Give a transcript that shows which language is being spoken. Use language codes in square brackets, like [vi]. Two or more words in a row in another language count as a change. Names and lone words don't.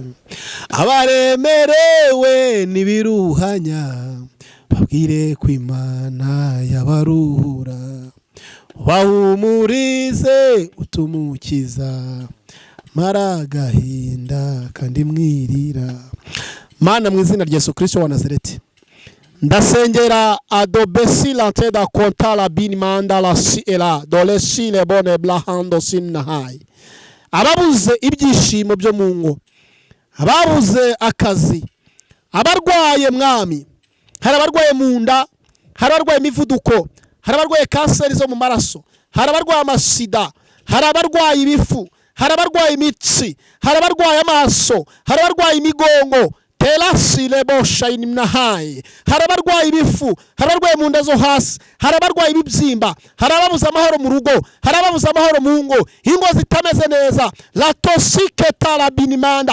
[rw] abaremerewe nibiruhanya, babwire ko Imana yabaruhura, bahumurize utumukiza, mara agahinda kandi mwirira. Mana, mu izina rya Yesu Kristo wa Nazareti, ndasengera adobesi l'entrée da konta la binimanda la si ela dole si le bone blahando sinahai, ababuze ibyishimo byo mu ngo, ababuze akazi, abarwaye mwami, hari abarwaye mu nda, hari abarwaye imivuduko, hari abarwaye kanseri zo mu maraso, hari abarwaye amasida, hari abarwaye ibifu, hari abarwaye imitsi, hari abarwaye amaso, hari abarwaye imigongo, terasi lebo shayini mnahai, hari abarwaye ibifu, hari abarwaye mu nda zo hasi, hari abarwaye ibibyimba, hari ababuze amahoro mu rugo, hari ababuze amahoro mu ngo, ingo zitameze neza, la tosike tarabinimanda.